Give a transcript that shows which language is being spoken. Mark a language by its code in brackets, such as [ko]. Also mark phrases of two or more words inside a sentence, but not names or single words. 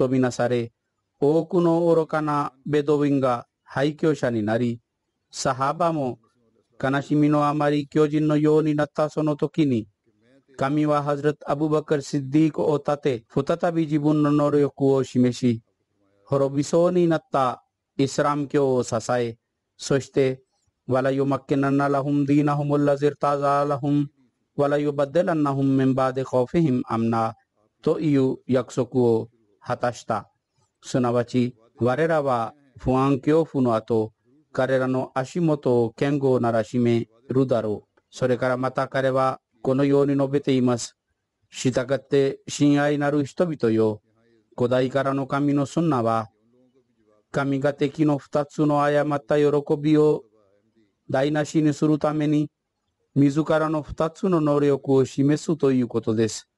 [ja] とみなされ、多くの愚かなベドウィンが廃墟者になり、サハバも悲しみのあまり巨人のようになったその時に、神はハズラト・アブバカル・シッディークを立て、再び自分の能力を示し、滅びそうになったイスラム教を支え、そして、 [ar] وَلَا يُمَكِّنَنَّ لَهُمْ دِينَهُمُ الَّذِي ارْتَضَىٰ لَهُمْ وَلَا يُبَدِّلَنَّهُمْ مِنْ بَعْدِ خَوْفِهِمْ أَمْنًا [ja] という約束を果たした。すなわち、我らは不安恐怖の後、彼らの足元を堅固ならしめるだろう。それからまた彼はこのように述べています。したがって親愛なる人々よ、古代からの神のスンナは、神が敵の二つの誤った喜びを台無しにするために、自らの二つの能力を示すということです。